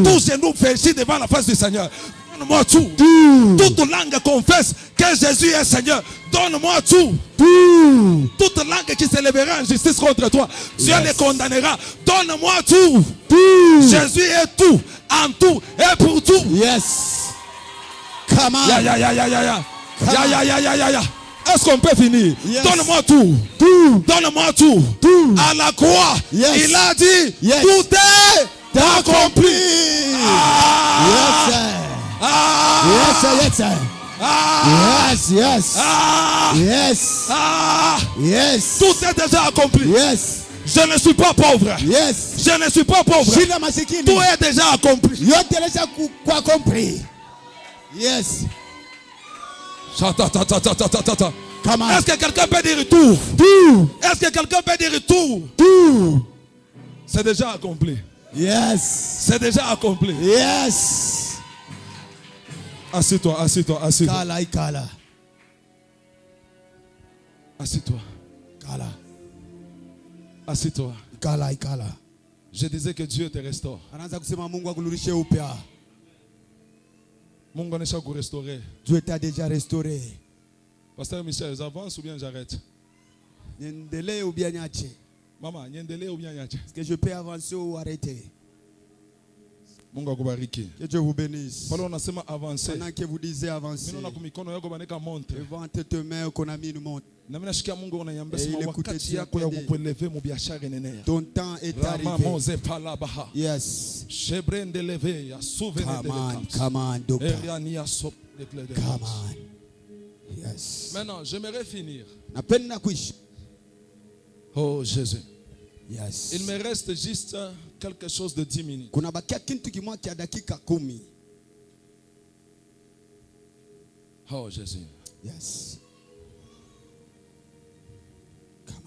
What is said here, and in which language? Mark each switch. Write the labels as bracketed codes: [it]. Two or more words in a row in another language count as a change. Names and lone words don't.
[fr] Tous genoux fléchis devant la face du Seigneur. Donne-moi tout. Tout. Toute langue confesse que Jésus est Seigneur. Donne-moi tout. Tout. Toute langue qui s'élèvera en justice contre toi, Dieu [en] Yes. [fr] les condamnera. Donne-moi tout. Tout. Jésus est tout, en tout et pour tout. [en] Yes. Come on. Ya. [fr] Est-ce qu'on peut finir? [en] Yes. [fr] Donne-moi tout. Tout. Donne-moi tout. Tout. À la croix, [en] Yes. [fr] il a dit, [en] Yes. [fr] tout est accompli. [en] Yes, sir. Ah. Yes, sir. Yes, sir. Ah. Yes, yes. Ah. Yes. Ah. Yes. [fr] Tout est déjà accompli. [en] Yes. [fr] Je ne suis pas pauvre. [en] Yes. [fr] Je ne suis pas pauvre. [sw] Shida masikini. [fr] Tout est déjà accompli. [sw] Yote lesha kwa compris. Yes. Ta. [en] Come on. [fr] Est-ce que quelqu'un peut dire tout? Tout. Est-ce que quelqu'un peut dire tout? Tout. C'est déjà accompli. [en] Yes. [fr] C'est déjà accompli. [en] Yes. [fr] Assieds-toi. [sw] Kala ikala. [fr] Assieds-toi. [sw] Kala. [fr] Assieds-toi. [sw] Kala ikala. [fr] Je disais que Dieu te restaure. [sw] Anaanza kusema Mungu akurudishe upya. Mungu anesha kurestaurer. [fr] Dieu t'a déjà restauré. Pasteur Michel, j'avance ou bien j'arrête? [sw] Niendelee [fr] ou bien [sw] niache? Maman, niendelee [fr] ou bien [sw] niache? [fr] Est-ce que je peux avancer ou arrêter? Que Dieu vous bénisse. Pendant que vous disiez avancer, devant tes mains qu'on a mis une montre. Et il écoutait Dieu. Ton temps est arrivé. [en] Yes. Come on, doctor. Come on. Yes. [fr] Maintenant, j'aimerais finir. Oh Jésus. [en] Yes. [fr] Il me reste juste quelque chose de 10 minutes. Oh Jésus. [en] Yes. Come on.